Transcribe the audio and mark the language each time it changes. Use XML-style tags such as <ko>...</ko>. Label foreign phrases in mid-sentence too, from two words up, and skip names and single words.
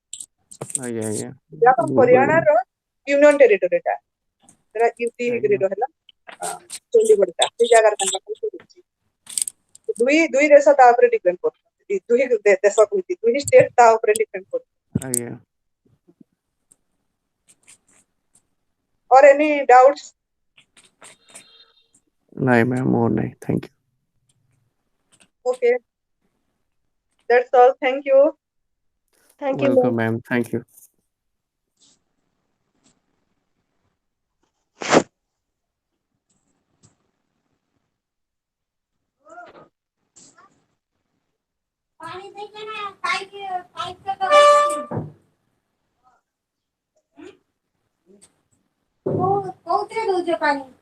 <or>ଆଜ୍ଞା ଆଜ୍ଞା ପଞ୍ଜାବ ଆଉ ଭୁଲ କହିଦେଲି। ହରିୟାଣାର</or> <en>union territory</en> <or>ଟା ସେଟା ୟୁଟି ଆଜ୍ଞା ହେଇକିରି ରହିଲା। ଚଣ୍ଡିଗଡ଼ ଟା ସେ ଜାଗାରେ ତାଙ୍କର ଦୁଇ ଦେଶ ତା ଉପରେ ଡିପେଣ୍ଡ କରୁଛନ୍ତି ଦୁଇ ଦେଶ କହୁଛି ଦୁଇ ଷ୍ଟେଟ ତା ଉପରେ ଡିପେଣ୍ଡ କରୁଛନ୍ତି। ଆଜ୍ଞା</or> <en>और any doubts?</en> <or>ନାଇଁ ମ୍ୟାମ୍ ମୋର ନାହିଁ</or> <en>thank you. Okay, that's all. Thank you. Thank you, ୱେଲକମ୍ ma'am. ma'am thank you.</en> <or>ପାଣି ଦେଇଛ ନା ପାଇପ କୋଉଥିରେ ଦଉଛ ପାଣି?</or>